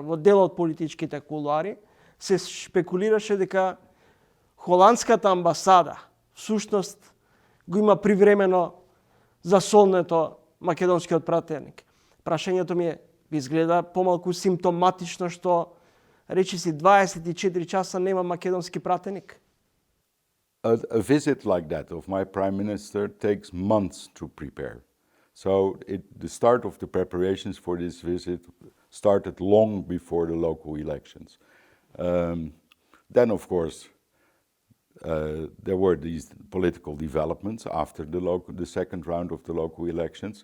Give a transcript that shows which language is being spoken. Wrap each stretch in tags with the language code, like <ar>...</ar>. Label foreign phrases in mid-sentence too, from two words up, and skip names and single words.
<mk>Во дел од политичките кулуари се шпекулираше дека холандската амбасада всушност го има привремено засолнето македонскиот пратеник. Прашањето ми е, изгледа помалку симптоматично што речиси 24 часа нема македонски пратеник.</mk> <en>A visit like that of my prime minister takes months to prepare. So the start of the preparations for this visit started long before the local elections. Then, of course, there were these political developments after the second round of the local elections.</en>